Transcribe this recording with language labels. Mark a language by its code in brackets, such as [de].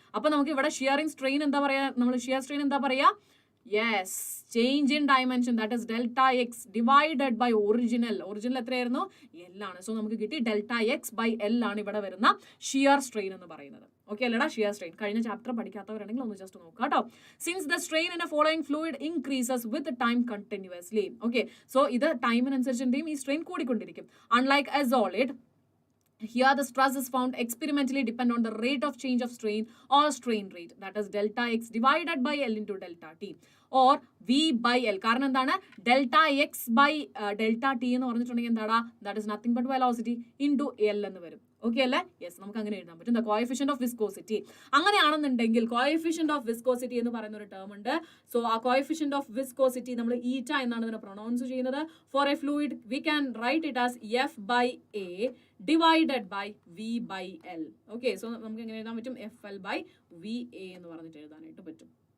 [ml] അപ്പൊ നമുക്ക് ഇവിടെ ഷിയറിംഗ് സ്ട്രെയിൻ എന്താ പറയാ, നമ്മൾ ഷിയർ സ്ട്രെയിൻ എന്താ പറയാ? Yes, [en] change in dimension, that is delta x divided by original [ml] എത്രയായിരുന്നു? എൽ ആണ്. സോ നമുക്ക് കിട്ടി ഡെൽറ്റ എക്സ് ബൈ എൽ ആണ് ഇവിടെ വരുന്ന ഷിയർ സ്ട്രെയിൻ എന്ന് പറയുന്നത്. ഓക്കെ അല്ലടാ? ഷിയർ സ്ട്രെയിൻ കഴിഞ്ഞ ചാപ്റ്റർ പഠിക്കാത്തവരാണെങ്കിൽ ഒന്ന് ജസ്റ്റ് നോക്കാം കേട്ടോ. [en] Since the strain in a following fluid increases with time continuously. [ml] Okay, so ഇത് ടൈമിനനുസരിച്ച് എന്ത് ചെയ്യും? ഈ strain കൂടിക്കൊണ്ടിരിക്കും. [en] Unlike a solid, here the stress is found experimentally depend on the rate of change of strain or strain rate, that is delta x divided by L into delta t or V by L. [ml] കാരണം എന്താണ്? [en] delta x by delta t [ml] എന്ന് പറഞ്ഞിട്ടുണ്ടെങ്കിൽ എന്താടാ? [en] that is nothing but velocity into L എന്ന് വരും. [ml] Okay അല്ലേ? Yes, നമുക്ക് അങ്ങനെ എഴുതാൻ പറ്റും. The coefficient of viscosity. അങ്ങനെയാണെന്നുണ്ടെങ്കിൽ കോഎഫിഷ്യന്റ് ഓഫ് വിസ്കോസിറ്റി എന്ന് പറയുന്ന ഒരു ടേം ഉണ്ട്. സോ ആ കോഎഫിഷ്യന്റ് ഓഫ് വിസ്കോസിറ്റി നമ്മൾ ഈറ്റ എന്നാണ് ഇതിനെ പ്രൊനൗൺസ് ചെയ്യുന്നത്. [en] For a fluid we can write it as F by A divided by V by L. [ml] Okay, so നമുക്ക് എങ്ങനെ എഴുതാൻ പറ്റും? F L by V A എന്ന് പറഞ്ഞിട്ട് എഴുതാനായിട്ട് പറ്റും.